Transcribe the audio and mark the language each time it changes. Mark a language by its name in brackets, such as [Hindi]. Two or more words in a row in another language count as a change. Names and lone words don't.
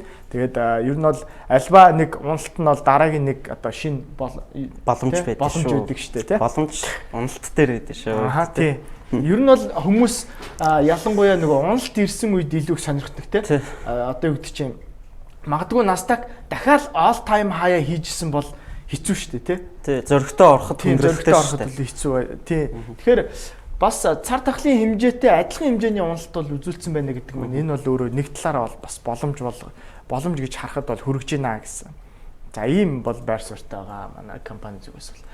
[Mongolian] Тэгээд ер нь бол альва нэг уналт нь бол дараагийн нэг одоо шинэ боломж байдаг шүү. Боломж өгдөг шүү дээ, тий. Боломж уналт дээр байдаг шүү. Аа тий. Ер нь бол хүмүүс ялангуяа нөгөө уналт ирсэн үед илүү их сонирхдаг тий. Одоо юу гэдэг чинь магадгүй Nasdaq дахиад [English] all time high [Mongolian] хийжсэн бол хэцүү шүү дээ тий. Тий, зөрөгтэй ороход хүндрэлтэй шүү дээ. Хэцүү бай. Тий. Тэгэхээр бас цар тахлын хэмжээтэй адилхан хэмжээний уналт бол үзүүлсэн байна гэдэг нь энэ бол өөрөө нэг талаараа бол бас боломж гэж харахад бол хүрэж байна гэсэн. За ийм бол байр суурьтай байгаа манай компани зүгээс бол.